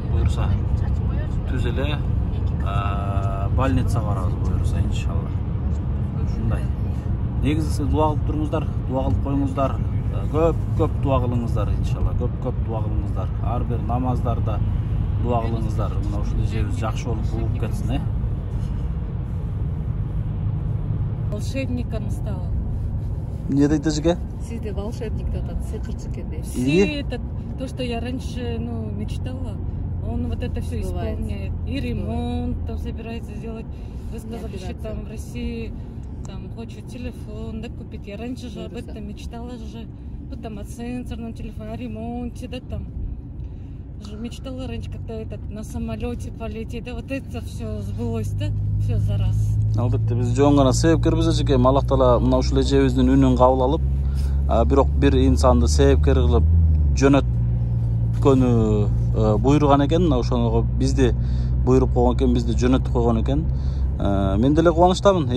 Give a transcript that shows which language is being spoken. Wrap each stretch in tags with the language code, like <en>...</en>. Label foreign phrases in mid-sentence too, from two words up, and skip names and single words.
<ky>Буйруса түз эле больницага барабыз буйруса иншалла. Ушундай. Негизгиси дуа кылып туруңуздар, дуа кылып коюңуздар. Көп дуа кылыңыздар иншалла. Көп дуа кылыңыздар. Ар бир намаздарда дуа кылыңыздар. Мына ушул эжебиз жакшы болуп угуп кетсин,</ky> <ru>Волшебником стал.</ru> <ky>Не дейт эжеге? Сизде волшебник деп атат, сыйкырчы экен дейт.</ky> <ru>Все это, то, что я раньше, мечтала, он вот это все исполняет. И ремонт там собирается сделать. Вы сказали, что там в России там хочет телефон, да, купить. Я раньше же об этом мечтала же. Ну, там о сенсорном телефоне, о ремонте, да, там. Мечтала раньше как-то на самолете полететь, да, вот это все сбылось, да, все за раз.</ru> <ky>Албетте биз жөн гана себепкербиз эжеке. Аллах таала мына ушул эжебиздин үнүн кабыл алып, бирок бир инсанды себепкер кылып жөнөткөнү буйруган экен. Мына ошого бизди буйруп койгон экен, бизди жөнөтүп койгон экен. Мен деле кубанычтамын.</ky>